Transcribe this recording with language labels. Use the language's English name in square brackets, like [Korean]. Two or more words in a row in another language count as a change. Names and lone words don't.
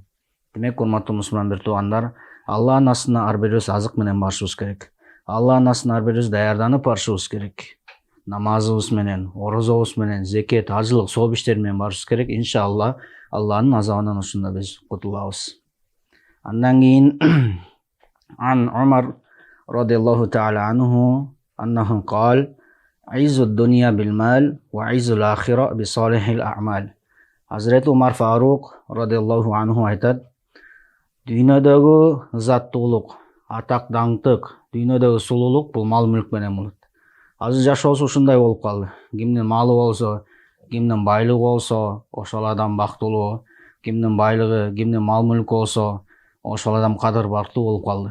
[Kyrgyz] Демек, урматтуу мусулман бир туугандар, Аллахтын астына ар бирибиз азык менен барышыбыз керек. Аллахтын астына ар бирибиз даярданып барышыбыз керек. Намазыбыз менен, орозобуз менен, зекет, ажылык, соо биштер менен барышыбыз керек. Иншалла, Аллахтын азабынан ушунда биз кутулабыз. Андан кийин [Arabic] عن عمر رضي الله تعالى عنه أنه قال: عز الدنيا بالمال وعز الآخرة بصالح الأعمال. [Kyrgyz] Hazreti Umar Фарук [Arabic] رضي الله عنه [Kyrgyz] айтат: дүйнөдөгү заттуулук, атак даңктык, дүйнөдөгү сулуулук бул мал мүлк менен болот. Азыр жашоосу ушундай болуп калды. Кимдин малы болсо, кимдин байлыгы болсо, ошол адам бактылуу, кимдин байлыгы, кимдин мал мүлкү болсо, ошол адам кадыр бактылуу болуп калды.